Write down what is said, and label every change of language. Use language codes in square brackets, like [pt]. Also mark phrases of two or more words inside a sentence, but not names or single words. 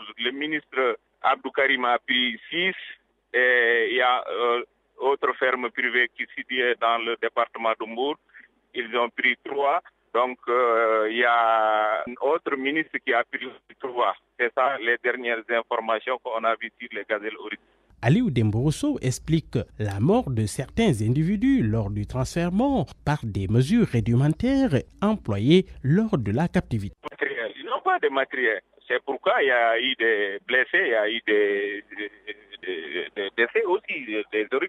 [fr] Le ministre Abdou Karim a pris 6. Et il y a autre ferme privée qui est située dans le département d'Umbour. Ils ont pris 3. Donc, il y a un autre ministre qui a pris 3. C'est ça les dernières informations qu'on a vues sur les gazelles oryx. Aliou Dembourousso explique la mort de certains individus lors du transfèrement par des mesures rudimentaires employées lors de la captivité. Ils n'ont pas de matériel. C'est pourquoi il y a eu des blessés, il y a eu des décès aussi, des oryx.